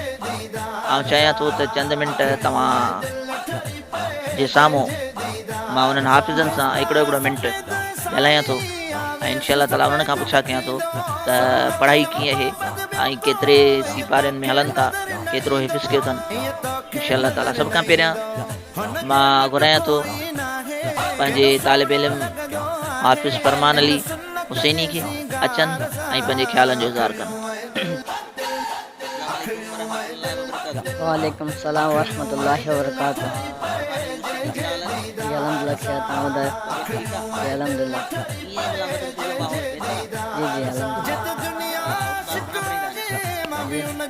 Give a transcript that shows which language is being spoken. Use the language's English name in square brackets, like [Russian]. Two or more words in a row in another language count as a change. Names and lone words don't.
[Sindhi] ऐं चाहियां थो त चंद मिंट तव्हां जे साम्हूं मां उन्हनि हाफ़िज़नि सां हिकिड़ो मिंट ॻाल्हायां थो ऐं [Arabic] إن شاء الله تعالى [Sindhi] उन्हनि खां पुछा कयां थो त पढ़ाई कीअं आहे ऐं केतिरे सिपारियुनि में हलनि था, केतिरो हिफ़्ज़ कयो अथनि। [Arabic] إن شاء الله تعالى [Sindhi] सभ खां पहिरियां मां घुरायां थो पंहिंजे तालिब इल्म हाफ़िज़ फरमान अली हुसैनी खे अचनि ऐं पंहिंजे ख़्यालनि जो इज़हार कनि। [Arabic] وعليكم السلام ورحمة الله وبركاته. الحمد لله خير [Sindhi] तव्हां ॿुधायो? अल्हम्दुलिल्लाह। जी अल्हम्दुलिल्लाह।